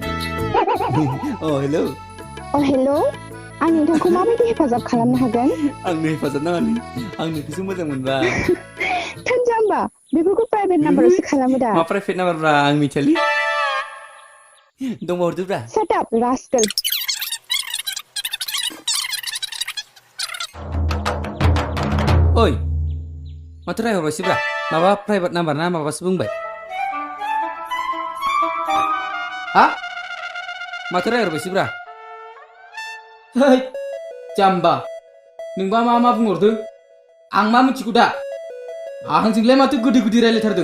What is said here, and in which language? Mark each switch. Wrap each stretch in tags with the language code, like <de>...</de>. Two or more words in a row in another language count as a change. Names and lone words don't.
<brx>हेलौ हेलौ आं नोंथांखौ माबायदि हेफाजाब खालामनो हागोन आंनो हेफाजाब नाङालै आं नोंखौसो मोजां मोनबाय थानजाम्बा बेफोरखौ प्राइभेट नाम्बारावसो खालामो दा मा प्राइभेट नाम्बारब्रा आं मिथियालै दंबा हरदोब्रा</brx> <en>Shut up, rascal.</en> <brx>ओइ माथो रायहरबायसोब्रा माबा प्राइभेट नाम्बार ना माबासो बुंबाय हा माथो रायहरबायसोब्रा है जाम्बा नोंबा मा बुंहरदों आं मा मिथिगौ दा आंजोंलाय माथो गोदै गोदै रायलायथारदों</brx>